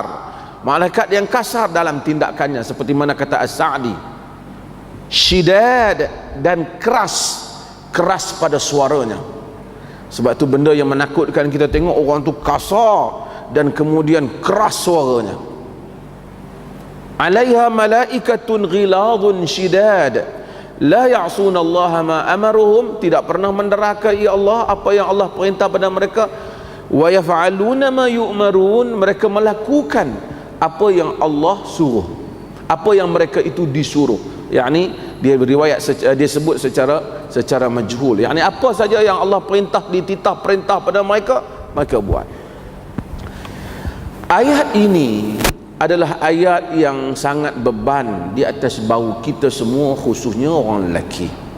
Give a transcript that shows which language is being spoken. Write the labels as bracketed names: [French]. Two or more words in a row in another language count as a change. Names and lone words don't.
[Malay] Malaikat yang kasar dalam tindakannya, seperti mana kata As-Sa'di. Shidad, dan keras pada suaranya. Sebab itu benda yang menakutkan kita tengok orang tu kasar dan kemudian keras suaranya. [Arabic] عليها ملائكة غلاظ شداد لا يعصون الله ما أمرهم, [Malay] tidak pernah menderhakai Allah apa yang Allah perintah pada mereka, [Arabic] ويفعلون ما يؤمرون, [Malay] mereka melakukan apa yang Allah suruh, apa yang mereka itu disuruh. Yakni dia riwayat, dia sebut secara majhul, yakni apa saja yang Allah perintah, dititah perintah pada mereka, mereka buat. Ayat ini adalah ayat yang sangat beban di atas bahu kita semua, khususnya orang lelaki.